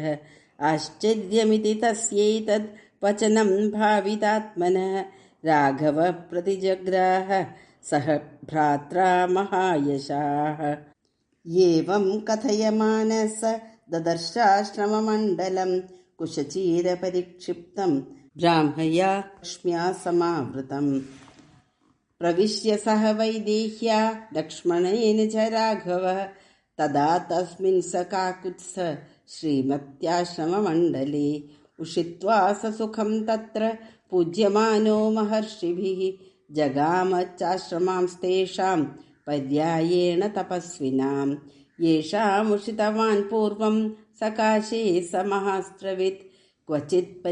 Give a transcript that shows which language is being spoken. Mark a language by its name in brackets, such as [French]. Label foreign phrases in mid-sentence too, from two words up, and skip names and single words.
[Sanskrit] ആശ്ചര്യമിതി തസ്യൈതദ് വചനം ഭാവിതാത്മനഃ രാഘവ പ്രതിജഗ്രാഹ സഹ ഭ്രാത്രാ മഹായശാഃ. ഏവം കഥയമാനഃ ദദർശാശ്രമമണ്ഡലം കുശചീരപരിക്ഷിപ്തം ബ്രാഹ്മയാ ലക്ഷ്മ്യാ സമാവൃതം. प्रविश्य सह वैदेह्या लक्ष्मणेन च राघवः तदा तस्मिन् स काकुत्स्थ श्रीमत्याश्रममण्डले उषित्वा स सुखं तत्र पूज्यमानो महर्षिभिः जगाम चाश्रमांस्तेषां पर्यायेण तपस्विनां येषामुषितवान् पूर्वं सकाशे स महास्त्रवित् क्वचित्